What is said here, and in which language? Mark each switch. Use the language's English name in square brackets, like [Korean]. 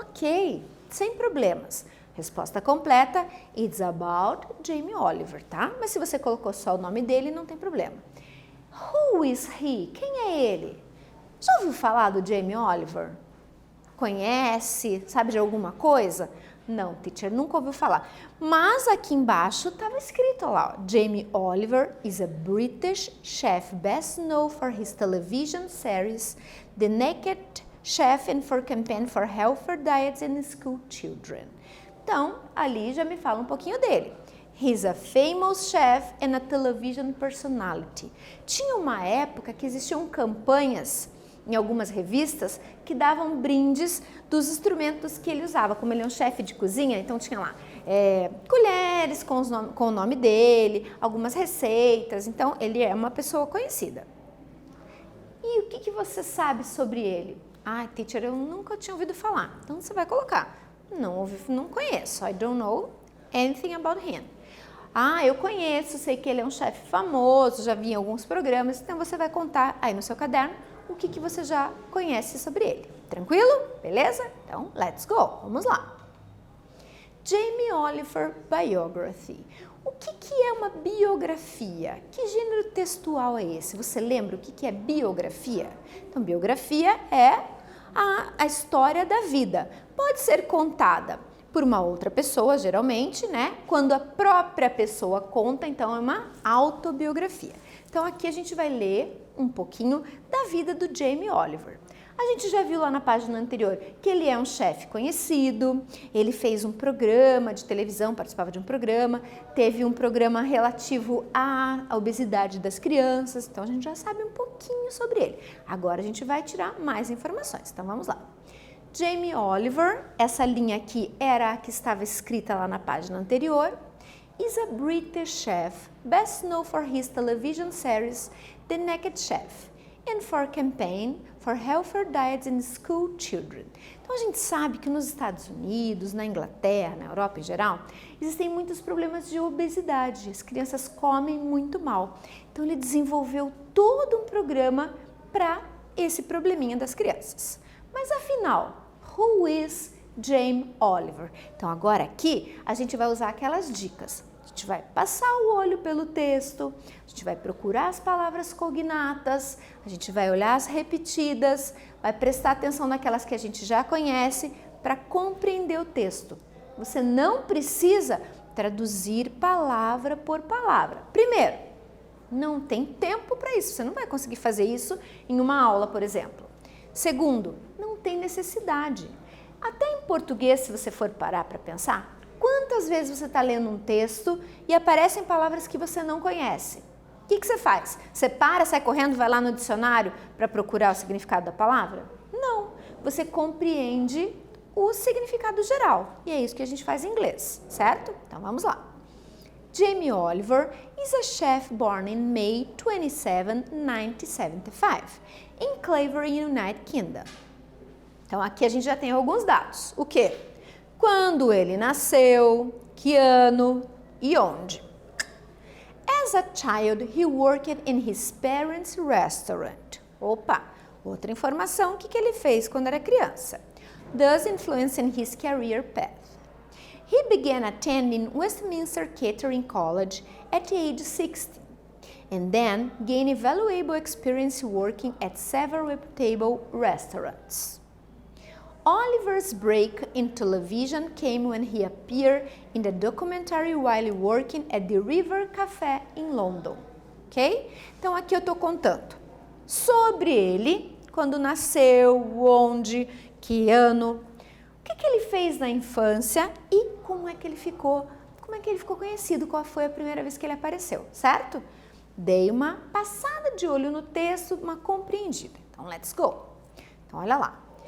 [Portuguese] Ok, sem problemas. Resposta completa, [English] it's about Jamie Oliver, [Portuguese] tá? Mas se você colocou só o nome dele, não tem problema. [English] Who is he? [Portuguese] Quem é ele? Já ouviu falar do Jamie Oliver? Conhece? Sabe de alguma coisa? Não, teacher, nunca ouviu falar. Mas aqui embaixo estava escrito lá, ó, [English] Jamie Oliver is a British chef best known for his television series The Naked Chef and for campaign for healthier diets in school children. [Portuguese] Então, ali já me fala um pouquinho dele. [English] He's a famous chef and a television personality. [Portuguese] Tinha uma época que existiam campanhas em algumas revistas que davam brindes dos instrumentos que ele usava. Como ele é um chefe de cozinha, então tinha lá colheres com o nome dele, algumas receitas. Então, ele é uma pessoa conhecida. E o que você sabe sobre ele? Ah, teacher, eu nunca tinha ouvido falar. Então, você vai colocar. Não conheço. [English] I don't know anything about him. [Portuguese] Ah, eu conheço, sei que ele é um chefe famoso, já vi em alguns programas. Então, você vai contar aí no seu caderno o que você já conhece sobre ele. Tranquilo? Beleza? Então, [English] let's go. [Portuguese] Vamos lá. Jamie Oliver Biography. O que é uma biografia? Que gênero textual é esse? Você lembra o que é biografia? Então, biografia é a história da vida. Pode ser contada por uma outra pessoa, geralmente, né? Quando a própria pessoa conta, então é uma autobiografia. Então, aqui a gente vai ler um pouquinho da vida do Jamie Oliver. A gente já viu lá na página anterior que ele é um chefe conhecido, ele fez um programa de televisão, participava de um programa, teve um programa relativo à obesidade das crianças, então a gente já sabe um pouquinho sobre ele. Agora a gente vai tirar mais informações, então vamos lá. [English] Jamie Oliver, [Portuguese] essa linha aqui era a que estava escrita lá na página anterior, [English] is a British chef, best known for his television series The Naked Chef, and for campaign for healthier diets in school children. [Portuguese] Então a gente sabe que nos Estados Unidos, na Inglaterra, na Europa em geral, existem muitos problemas de obesidade. As crianças comem muito mal. Então ele desenvolveu todo um programa para esse probleminha das crianças. Mas afinal, [English] who is Jamie Oliver? [Portuguese] Então agora aqui a gente vai usar aquelas dicas. A gente vai passar o olho pelo texto, a gente vai procurar as palavras cognatas, a gente vai olhar as repetidas, vai prestar atenção naquelas que a gente já conhece para compreender o texto. Você não precisa traduzir palavra por palavra. Primeiro, não tem tempo para isso, você não vai conseguir fazer isso em uma aula, por exemplo. Segundo, não tem necessidade. Até em português, se você for parar para pensar, quantas vezes você está lendo um texto e aparecem palavras que você não conhece? O que você faz? Você para, sai correndo, vai lá no dicionário para procurar o significado da palavra? Não, você compreende o significado geral e é isso que a gente faz em inglês, certo? Então vamos lá. [English] Jamie Oliver is a chef born in May 27, 1975, in Clavering, United Kingdom. [Portuguese] Então aqui a gente já tem alguns dados. O quê? Quando ele nasceu, que ano e onde. [English] As a child, he worked in his parents' restaurant. [Portuguese] Opa, outra informação, o que ele fez quando era criança? [English] Thus influencing his career path. He began attending Westminster Catering College at age 16, and then gained valuable experience working at several reputable restaurants. Oliver's break in television came when he appeared in the documentary while working at the River Café in London. Ok? [Portuguese] Então aqui eu estou contando sobre ele, quando nasceu, onde, que ano, o que ele fez na infância e como é que ele ficou conhecido, qual foi a primeira vez que ele apareceu, certo? Dei uma passada de olho no texto, uma compreendida. Então, [English] let's go. [Portuguese] Então, olha lá.